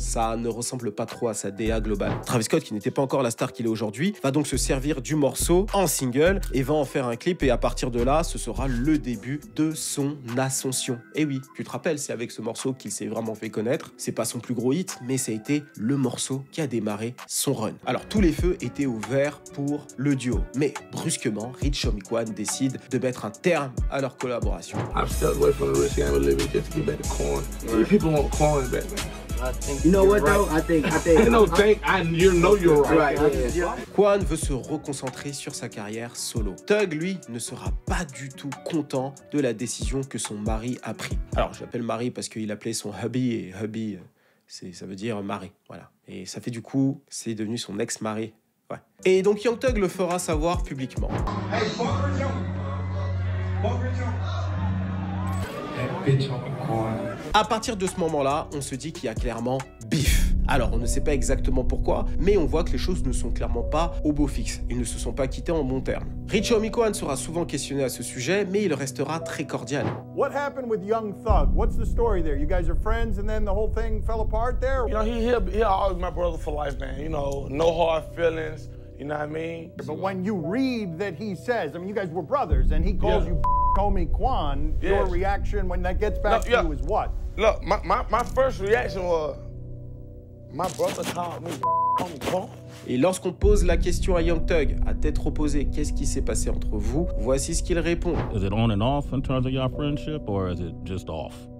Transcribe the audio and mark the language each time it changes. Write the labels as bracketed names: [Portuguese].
[French] Ça ne ressemble pas trop à sa DA globale. Travis Scott, qui n'était pas encore la star qu'il est aujourd'hui, va donc se servir du morceau en single et va en faire un clip et à partir de là, ce sera le début de son ascension. Et oui, tu te rappelles, c'est avec ce morceau qu'il s'est vraiment fait connaître. C'est pas son plus gros hit, mais ça a été le morceau qui a démarré son run. Alors tous les feux étaient ouverts pour le duo, mais brusquement, finalement, Rich Homie Quan décide de mettre un terme à leur collaboration. [English] I've stepped away from the rich gang of living just to get back to corn. Right. People want corn back, man. You know what though? I think. You know you're right. [French] Quan veut se reconcentrer sur sa carrière solo. Thug, lui, ne sera pas du tout content de la décision que son mari a prise. Alors, je l'appelle mari parce qu'il appelait son hubby, et hubby, ça veut dire mari, voilà. Et ça fait du coup, c'est devenu son ex-mari. Ouais. Et donc Young Thug le fera savoir publiquement. Hey, À partir de ce moment-là, on se dit qu'il y a clairement bif. Alors, on ne sait pas exactement pourquoi, mais on voit que les choses ne sont clairement pas au beau fixe. Ils ne se sont pas quittés en bons termes. Rich Homie Quan sera souvent questionné à ce sujet, mais il restera très cordial. [English] What happened with Young Thug? What's the story there? You guys are friends and then the whole thing fell apart there? You know, he'll always be my brother for life, man. You know, no hard feelings. You know what I mean? But when you read that he says, I mean, you guys were brothers, and he calls you Homie Quan, your reaction when that gets back to you is what? Look, my first reaction was, my brother called me Homie Quan. [French] Et lorsqu'on pose la question à Young Thug, à tête reposée, qu'est-ce qui s'est passé entre vous? Voici ce qu'il répond. [English] Is it on and off in terms of your friendship, or is it just off?